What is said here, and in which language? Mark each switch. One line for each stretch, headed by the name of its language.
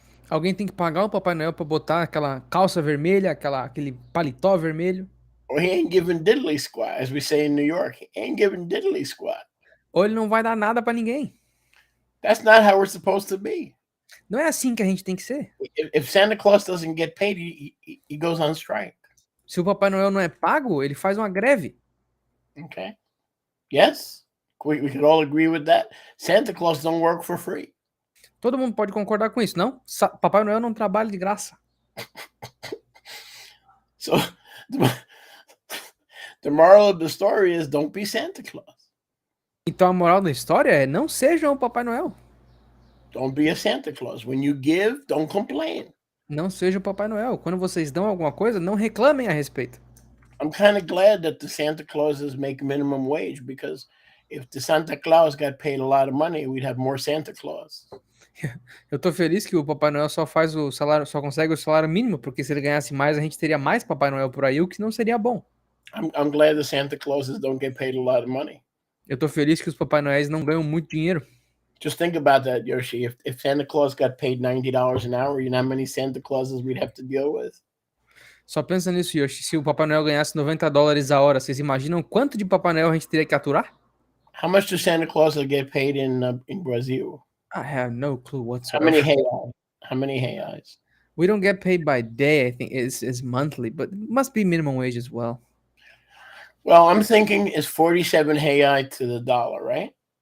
Portuguese: Alguém tem que pagar o Papai Noel para botar aquela calça vermelha, aquele paletó vermelho.
English: Or he ain't giving diddly squat, as we say in New York. He ain't giving diddly squat.
Portuguese: Ou ele não vai dar nada para ninguém.
English: That's not how we're supposed to be.
Portuguese: Não é assim que a gente tem que ser.
English: If Santa Claus doesn't get paid, he goes on strike.
Portuguese: Se o Papai Noel não é pago, ele faz uma greve.
English: Okay. Yes, we could all agree with that. Santa Claus don't work for free.
Portuguese: Todo mundo pode concordar com isso, não? Papai Noel não trabalha de graça.
English: So the moral of the story is don't be Santa Claus.
Portuguese: Então a moral da história é não sejam o Papai Noel.
English: Don't be a Santa Claus. When you give, don't complain.
Portuguese: Não seja o Papai Noel. Quando vocês dão alguma coisa, não reclamem a respeito.
English: I'm kind of glad that the Santa Clauses make minimum wage, because if the Santa Claus got paid a lot of money, we'd have more Santa Claus.
Portuguese: Eu tô feliz que o Papai Noel só faz o salário, só consegue o salário mínimo, porque se ele ganhasse mais, a gente teria mais Papai Noel por aí, o que não seria bom.
English: I'm glad the Santa Clauses don't get paid a lot of money.
Portuguese: Eu tô feliz que os Papai Noéis não ganham muito dinheiro.
English: Just think about that, Yoshi. If Santa Claus got paid $90 an hour, you know how many Santa Clauses we'd have to deal with?
Portuguese: Só pensa nisso, Yoshi. Se o Papai Noel ganhasse $90 a hora, vocês imaginam quanto de Papai Noel a gente teria que aturar?
English: How much does Santa Claus get paid in Brazil? I have no clue How whatsoever. many reais? How many reais? We don't get paid by day. I think it's monthly, but it must be minimum wage as well. Well, I'm thinking it's 47 reais to the dollar, right?